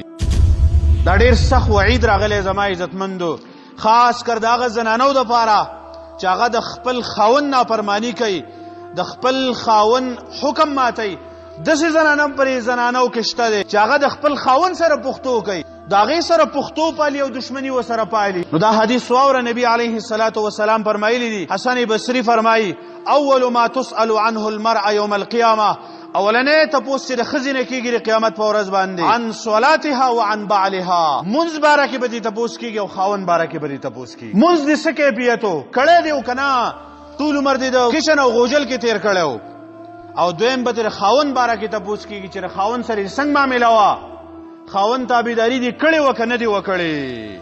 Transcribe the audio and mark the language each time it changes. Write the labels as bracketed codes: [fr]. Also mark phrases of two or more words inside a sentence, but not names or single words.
[ps] دا ډېر سخت وعید راغلی زما عزتمندو، خاص کر د هغه زنانو دپاره چې هغه د خپل خاوند نافرمانی کوي، د خپل خاوند حکم ماتوي. داسې زنانه پرې زنانو کې شته دی چې هغه د خپل خاوند سره پښتو کوي، د هغې سره پښتو پالي او دشمني ورسره پالي. نو دا حدیث واوره، نبي [ar] علیه الصلاة والسلام [ps] فرمایلی دي. حسن بصري فرمایي [ar] اول ما تسأل عنه المرأة يوم القيامة، [ps] اولنې تپوس چې د ښځې نه کېږي د قیامت په ورځ باندې، [ar] عن صلاتها وعن بعلها، [ps] منځ باره کې به دې تپوس کېږي او خاوند باره کې به دې تپوس کېږي. منځ دې څه کیفیت و، کړی دی او که نه، ټول عمر دې د کشن او غوجل کې تیر کړی و. او دویم به د خاوند باره کې تپوس کېږي چې د خاوند سره یې څنګه معامله وه، خاوند تابعداري دې کړې وه که نه دې وکړې.